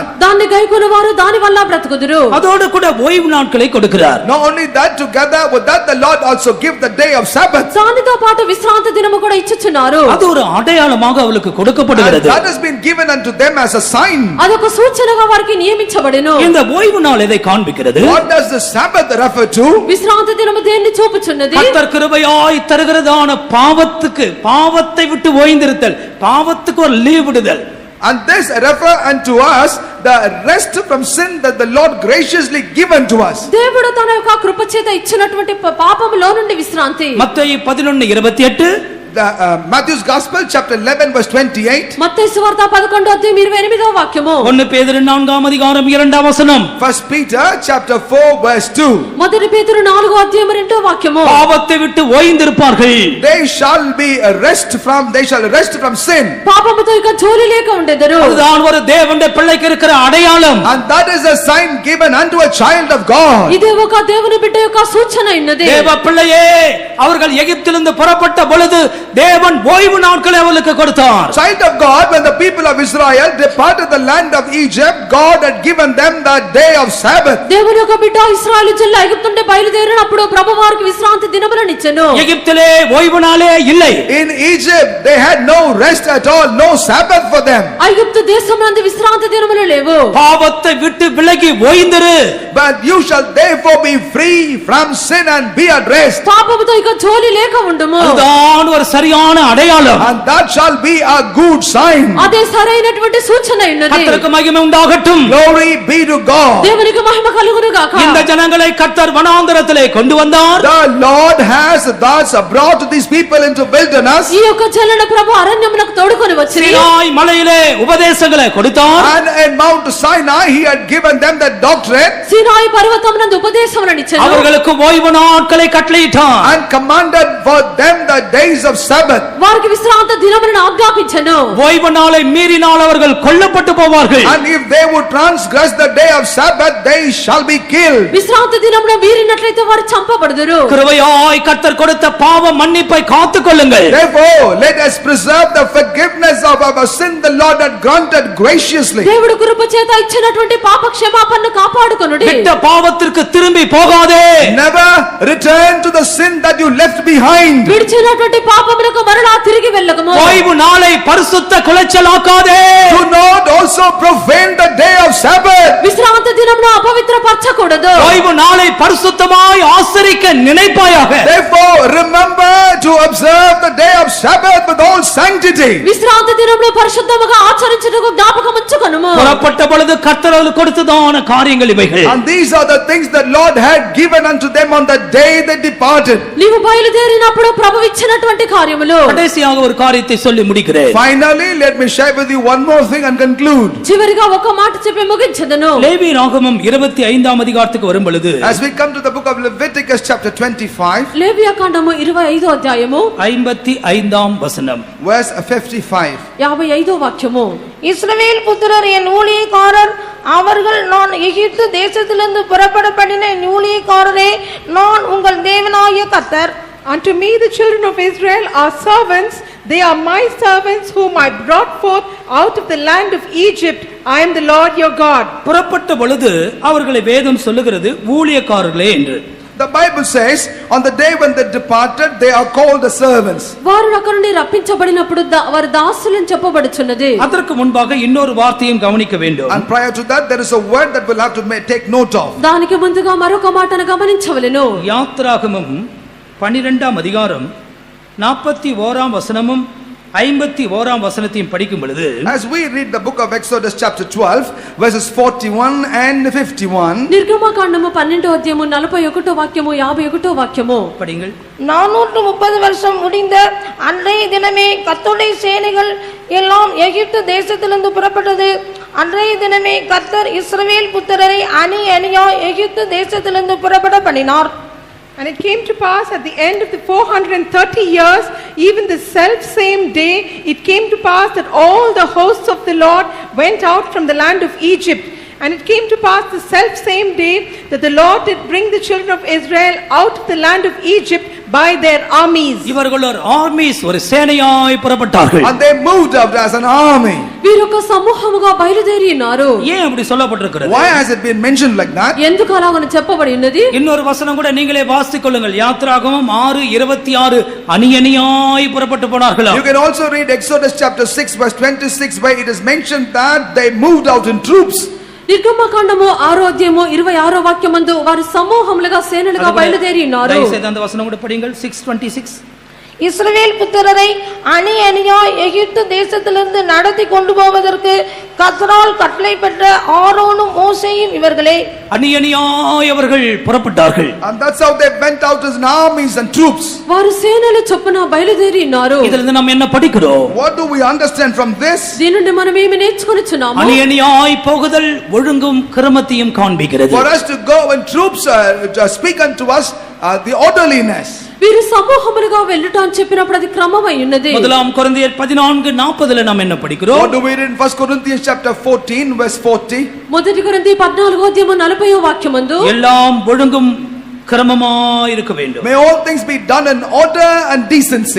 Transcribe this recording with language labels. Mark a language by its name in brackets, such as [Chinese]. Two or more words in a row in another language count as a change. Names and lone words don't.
[Telugu] దాన్ని గైకొనువారు దాని వల్ల బ్రతుకుదురు. [Tamil] அதோடு கூட ஓய்வு நாட்களை கொடுக்கிறார். [English] Not only that, together with that the Lord also give the day of Sabbath. [Telugu] దానితో పాటు విశ్రాంతి దినము కూడా ఇచ్చుచున్నారు. [Tamil] அது ஒரு அடையாளமாக அவளுக்கு [English] And [Tamil] கொடுக்கப்படுகிறது. [English] that has been given unto them as a sign. [Telugu] అదొక సూచనగా వారికి నియమించబడెను. [Tamil] இந்த ஓய்வு நாள் எதை காண்பிக்கிறது? [English] What does the Sabbath refer to? [Telugu] విశ్రాంతి దినము దేన్ని చూపుచున్నది? [Tamil] கர்த்தர் கிருபையாய் தருகிறதான பாவத்தை விட்டு ஓய்ந்திருத்தல், பாவத்துக்கு ஒரு லீவ் விடுதல். [English] And this refer unto us the rest from sin that the Lord graciously given to us. [Telugu] దేవుడు తన యొక్క కృప చేత ఇచ్చినటువంటి పాపములో నుండి విశ్రాంతి. [Tamil] மத்தேயு 11:28, [English] Matthew's Gospel chapter 11 verse 28. [Telugu] మత్తయి సువార్త 11వ అధ్యాయం 28వ వాక్యము. [Tamil] 1 பேதுரு 4ஆம் அதிகாரம் 2ஆம் வசனம். [English] First Peter chapter 4 verse 2. [Telugu] మొదటి పేతురు 4వ అధ్యాయం 2వ వాక్యము. [Tamil] பாவத்தை விட்டு ஓய்ந்திருப்பார்கள். [English] They shall rest from sin. [Telugu] పాపముతో ఇక జోలి లేక ఉండెదరు. [Tamil] அதுதான் ஒரு தேவனுடைய பிள்ளைக்கு இருக்கிற அடையாளம். [English] And that is a sign given unto a child of God. [Telugu] ఇది ఒక దేవుని బిడ్డ యొక్క సూచన ఉన్నది. [Tamil] தேவ பிள்ளையே, அவர்கள் எகிப்திலிருந்து புறப்பட்ட பொழுது தேவன் ஓய்வு நாட்களை அவளுக்கு கொடுத்தார். [English] Child of God, when the people of Israel departed the land of Egypt, God had given them that day of Sabbath. [Telugu] దేవుని యొక్క బిడ్డ ఇశ్రాయేలు జనులు ఐగుప్తు నుండి బయలుదేరినప్పుడు ప్రభువు వారికి విశ్రాంతి దినములను ఇచ్చెను. [Tamil] எகிப்திலே ஓய்வு நாளே இல்லை. [English] In Egypt they had no rest at all, no Sabbath for them. [Telugu] ఐగుప్తు దేశమునందు విశ్రాంతి దినములు లేవు. [Tamil] பாவத்தை விட்டு விலகி ஓய்ந்திரு. [English] But you shall therefore be free from sin and be at rest. [Telugu] పాపముతో ఇక జోలి లేక ఉండుము. [Tamil] அதுதான் ஒரு சரியான அடையாளம். [English] And that shall be a good sign. [Telugu] అదే సరైనటువంటి సూచన ఉన్నది. [Tamil] கர்த்தருக்கு மகிமை உண்டாகட்டும். [English] Glory be to God. [Telugu] దేవునికి మహిమ కలుగును గాక. [Tamil] இந்த ஜனங்களை கர்த்தர் வனாந்தரத்திலே கொண்டு வந்தார். [English] The Lord has thus brought these people into wilderness. [Telugu] ఈ యొక్క జనులను ప్రభు అరణ్యమునకు తోడుకొని వచ్చి [Tamil] சீனாய் மலையிலே உபதேசங்களை கொடுத்தார். [English] And in Mount Sinai he had given them that doctrine. [Telugu] సీనాయి పర్వతమునందు ఉపదేశములను ఇచ్చెను. [Tamil] அவர்களுக்கு ஓய்வு நாட்களை கட்டளையிட்டார். [English] And commanded for them the days of Sabbath. [Telugu] వారికి విశ్రాంతి దినములను ఆజ్ఞాపించెను. [Tamil] ஓய்வு நாளை மீறினால் அவர்கள் கொல்லப்பட்டு போவார்கள். [English] And if they would transgress the day of Sabbath, they shall be killed. [Telugu] విశ్రాంతి దినమున మీరినట్లయితే వారు చంపబడుదురు. [Tamil] கிருபையாய் கர்த்தர் கொடுத்த பாவ மன்னிப்பை காத்துக்கொள்ளுங்கள். [English] Therefore, let us preserve the forgiveness of our sin the Lord had granted graciously. [Telugu] దేవుడు కృప చేత ఇచ్చినటువంటి పాప క్షమాపణను కాపాడుకొనుడి. [Tamil] விட்ட பாவத்திற்கு திரும்பி போகாதே. [English] Never return to the sin that you left behind. [Telugu] విడిచినటువంటి పాపములకు మరలా తిరిగి వెళ్ళకము. [Tamil] ஓய்வு நாளை பரிசுத்த குலைச்சலாக்காதே. [English] Do not also profane the day of Sabbath. [Telugu] విశ్రాంతి దినమున అపవిత్రపరచకూడదు. [Tamil] ஓய்வு நாளை பரிசுத்தமாய் ஆசரிக்க நினைப்பாயாக. [English] Therefore, remember to observe the day of Sabbath with all sanctity. [Telugu] విశ్రాంతి దినమున పరిశుద్ధముగా ఆచరించుటకు జ్ఞాపకం ఉంచుకొనుము. [Tamil] புறப்பட்ட பொழுது கர்த்தர் அவர்களுக்கு கொடுத்ததான காரியங்கள் இவைகள். [English] And these are the things that Lord had given unto them on the day they departed. [Telugu] నీవు బయలుదేరినప్పుడు ప్రభువు ఇచ్చినటువంటి కార్యములు. [Tamil] கடைசியாக ஒரு காரியத்தை சொல்லி முடிக்கிறேன். [English] Finally, let me share with you one more thing and conclude. [Telugu] చివరిగా ఒక మాట చెప్పి ముగించెదను. [Tamil] லேவி ராகமம் 25ஆம் அதிகாரத்துக்கு வரும் பொழுது [English] As we come to the book of Leviticus chapter 25, [Telugu] లేవియా కాండము 25వ అధ్యాయము [Tamil] 55ஆம் வசனம். [English] verse 55. [Telugu] 55వ వాక్యము. [Tamil] இஸ்ரவேல் புத்திரர் என் ஊழியக்காரர், அவர்கள் நான் எகிப்து தேசத்திலிருந்து புறப்பட பண்ணின என் ஊழியக்காரரே, நான் உங்கள் தேவனாகிய கர்த்தர். [English] Unto me the children of Israel are servants, they are my servants whom I brought forth out of the land of Egypt. I am the Lord your God. [Tamil] புறப்பட்ட பொழுது அவர்களை வேதம் சொல்லுகிறது ஊழியக்காரர்களே என்று. [English] The Bible says, on the day when they departed, they are called the servants. [Telugu] వారు అక్కడి నుండి రప్పించబడినప్పుడు వారు దాసులని చెప్పబడుచున్నది. [Tamil] அதற்கு முன்பாக இன்னொரு வார்த்தையும் கவனிக்க வேண்டும். [English] And prior to that, there is a word that we'll have to take note of. [Telugu] దానికి ముందుగా మరొక మాటను గమనించవలెను. [Tamil] யாத்ராகமம் 12ஆம் அதிகாரம் 41ஆம் வசனமும் 51ஆம் வசனத்தையும் படிக்கும் பொழுது, [English] As we read the book of Exodus chapter 12, verses 41 and 51, [Telugu] నిర్గమకాండము 12వ అధ్యాయము 41వ వాక్యము 51వ వాక్యము [Tamil] படிங்கள். 430 வருஷம் முடிந்த அன்றைய தினமே கர்த்தருடைய சேனைகள் எல்லாம் எகிப்து தேசத்திலிருந்து புறப்பட்டது. அன்றைய தினமே கர்த்தர் இஸ்ரவேல் புத்திரரை அணி அணியாய் எகிப்து தேசத்திலிருந்து புறப்பட பண்ணினார். [English] And it came to pass at the end of the 430 years, even the self same day, it came to pass that all the hosts of the Lord went out from the land of Egypt. And it came to pass the self same day that the Lord did bring the children of Israel out of the land of Egypt by their armies. [Tamil] இவர்கள் ஒரு ஆர்மீஸ், ஒரு சேனையாய் புறப்பட்டார்கள். [English] and they moved out as an army. [Telugu] వీరొక సమూహముగా బయలుదేరినారు. [Tamil] ஏன் அப்படி சொல்லப்பட்டிருக்கிறது? [English] Why has it been mentioned like that? [Telugu] ఎందుకు అలాగని చెప్పబడి ఉన్నది? [Tamil] இன்னொரு வசனம் கூட நீங்களே வாசித்துக் கொள்ளுங்கள். யாத்ராகமம் 6:26 அணி அணியாய் புறப்பட்டு போனார்களாம். [English] You can also read Exodus chapter 6 verse 26, where it is mentioned that they moved out in troops. [Telugu] నిర్గమకాండము 6వ అధ్యాయము 26వ వాక్యమందు వారు సమూహములుగా సేనలుగా బయలుదేరినారు. [Tamil] దయచేసి அந்த వచనం కూడా படிங்கள். 6:26. இஸ்ரவேல் புத்திரரை அணி அணியாய் எகிப்து தேசத்திலிருந்து நடத்தி கொண்டு போவதற்கு கர்த்தரால் கட்டளை பெற்ற ஆரோனும் மோசேயும் இவர்களே. அணி அணியாய் அவர்கள் புறப்பட்டார்கள். [English] And that's how they went out as armies and troops. [Telugu] వారు సేనల చొప్పున బయలుదేరినారు. [Tamil] இதிலிருந்து நாம் என்ன படிக்கிறோம்? [English] What do we understand from this? [Telugu] దీని నుండి మనం ఏమి నేర్చుకొనుచున్నాము? [Tamil] அணி அணியாய் போகுதல் ஒழுங்கும் கிரமத்தையும் காண்பிக்கிறது. [English] For us to go and troops speak unto us the orderliness. [Telugu] వీరు సమూహములుగా వెళ్ళుట అని చెప్పినప్పుడు అది క్రమమై ఉన్నది. [Tamil] முதலாம் கொரிந்தியர் 14:40 நாம் என்ன படிக்கிறோம்? [English] What do we read in 1 Corinthians chapter 14 verse 40? [Telugu] మొదటి కొరింథీ 14వ అధ్యాయము 40వ వాక్యమందు [Tamil] எல்லாம் ஒழுங்கும் கிரமமாய் இருக்க வேண்டும். [English] May all things be done in order and decency.